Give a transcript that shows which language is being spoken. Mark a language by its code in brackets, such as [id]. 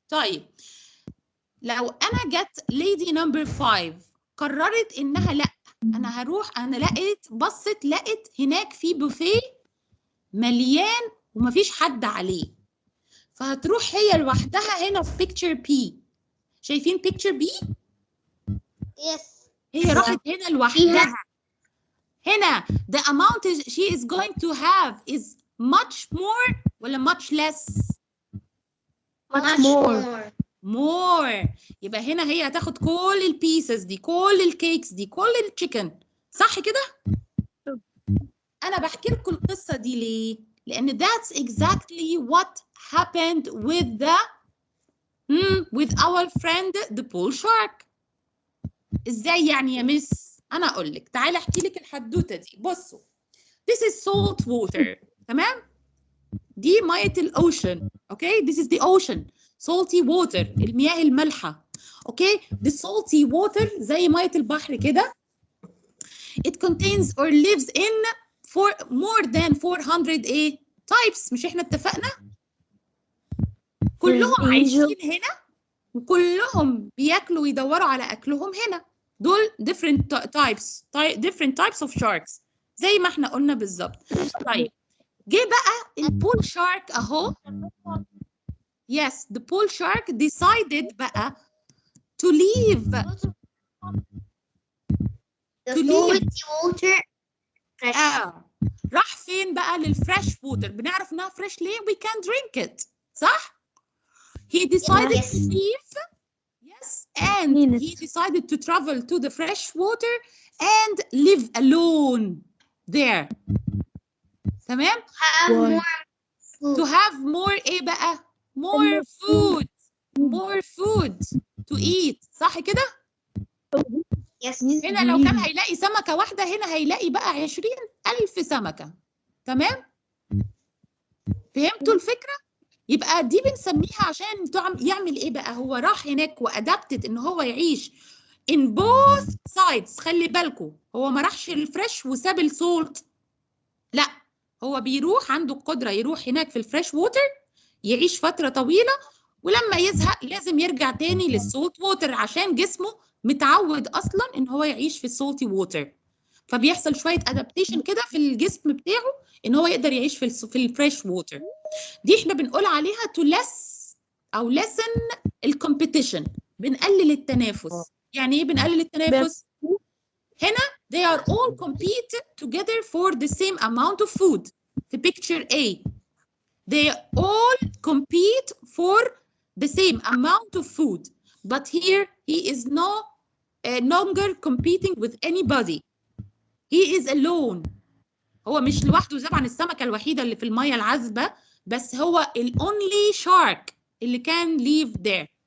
[ar] طيب, لو أنا جت lady number 5 قررت إنها لأ, أنا هروح, أنا لقيت هناك في بوفيه مليان ومفيش حد عليه, فهتروح هي لوحدها هنا في picture P. شايفين picture B؟ [en] Yes. [ar] هي راحت هنا لوحدها. [en] هنا the amount she is going to have is much more ولا much less؟ Much more. more. [ar] يبقى هنا هي هتاخد كل البيسز دي, كل الكيكس دي, كل التشيكن. صح كده؟ أنا بحكي لكم القصة دي ليه؟ لأن [en] that's exactly what happened with our friend the bull shark. [ar] ازاي يعني يا مس؟ انا اقول لك, تعالي احكي لك الحدوته دي. [en] بصوا, this is salt water. [ar] تمام؟ دي ميه الاوشن. [en] Okay, this is the ocean. salty water, [ar] المياه المالحه. اوكي, [en] the salty water [ar] زي ميه البحر كده. [en] it contains or lives in more than 400 types. [ar] مش احنا اتفقنا؟ كلهم عايشين هنا وكلهم بياكلوا ويدوروا على اكلهم هنا. دول different types of sharks زي ما احنا قلنا بالظبط. طيب, جه بقى البول شارك اهو. [en] yes, the bull shark decided بقى to leave. The To leave. salty water. Fresh. [ar] راح فين بقى؟ للفريش ووتر. بنعرف انها فريش ليه؟ [en] we can drink it. صح؟ he decided Yes. to leave. Yes, and he decided to travel to the fresh water and live alone there. [ar] تمام؟ [en] Have more food. To have more [ar] ايه بقى؟ [en] more food. more food to eat. صح كده؟ Yes. [ar] هنا لو كان هيلاقي سمكة واحدة, هنا هيلاقي بقى 20,000 سمكة. تمام؟ فهمتوا الفكرة؟ يبقى دي بنسميها عشان يعمل ايه بقى؟ هو راح هناك وادابتد ان هو يعيش in both sides. خلي بالكم هو ما راحش الفريش وساب السولت، لا هو بيروح عنده القدرة يروح هناك في الفريش ووتر يعيش فترة طويلة، ولما يزهق لازم يرجع تاني للسولت ووتر عشان جسمه متعود اصلا ان هو يعيش في السولتي ووتر. فبيحصل شوية ادابتيشن كده في الجسم بتاعه ان هو يقدر يعيش في الفريش ووتر. دي احنا بنقول عليها to less او lessen الكومبيتيشن، بنقلل التنافس. يعني ايه بنقلل التنافس؟ هنا [en] they are all compete together for the same amount of food. في picture A they all compete for the same amount of food, but here he is no longer competing with anybody. He is alone. [ar] هو مش لوحده، طبعا السمكة الوحيدة اللي في المية العذبة، بس هو ال only shark اللي [en] can live there.